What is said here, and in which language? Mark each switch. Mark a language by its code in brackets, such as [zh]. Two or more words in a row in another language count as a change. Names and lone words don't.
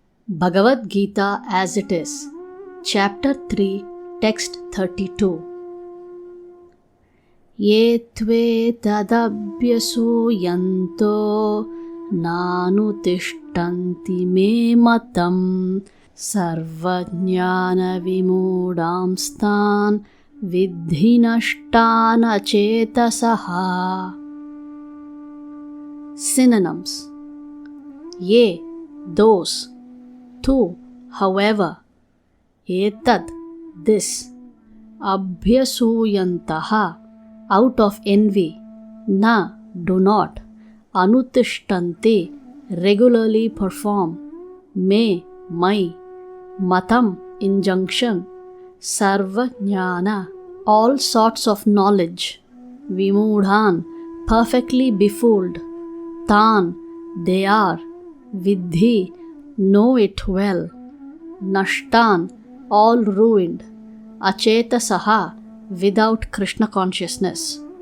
[en] Bhagavad Gita as it is, Chapter 3, Text 32. [sa] ये त्वेतदभ्यसूयन्तो नानुतिष्ठन्ति मे मतम् सर्वज्ञान विमूढांस्तान् विद्धिनष्टान चेतसः. [en] Synonyms: Ye, those; tu, however; etad, this; abhyasuyantaha, out of envy; na, do not; anutishtanti, regularly perform; me, my; matam, injunction; [sa] सर्व ज्ञान, [en] all sorts of knowledge; vimudhan, perfectly befooled; tan, they are; vidhi, know it well; nashtan, all ruined; achetasaha, without Krishna consciousness.